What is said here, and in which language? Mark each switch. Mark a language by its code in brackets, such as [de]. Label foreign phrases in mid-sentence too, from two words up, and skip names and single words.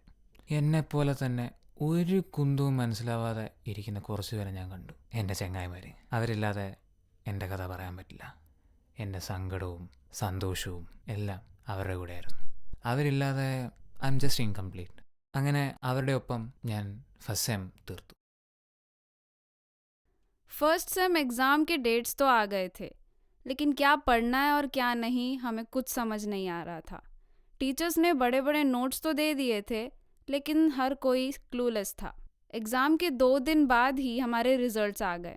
[ml] എന്നെപ്പോലെ തന്നെ ഒരു കുന്തവും മനസ്സിലാവാതെ ഇരിക്കുന്ന കുറച്ച് പേരെ ഞാൻ കണ്ടു, എൻ്റെ ചങ്ങായിമാർ. അവരില്ലാതെ എൻ്റെ കഥ പറയാൻ പറ്റില്ല. എൻ്റെ സങ്കടവും സന്തോഷവും എല്ലാം അവരുടെ കൂടെയായിരുന്നു. [en] അവരില്ലാതെ I am just incomplete. [ml] അങ്ങനെ അവരുടെ ഒപ്പം ഞാൻ [en] first sem [ml] തീർത്തു. [en] first sem exam [hi] के डेट्स तो आ गए थे, लेकिन क्या पढ़ना है और क्या नहीं हमें कुछ समझ नहीं आ रहा था. टीचर्स ने बड़े बड़े नोट्स तो दे दिए थे, लेकिन हर कोई क्लूलेस था. एग्ज़ाम के 2 दिन बाद ही हमारे रिजल्ट्स आ गए.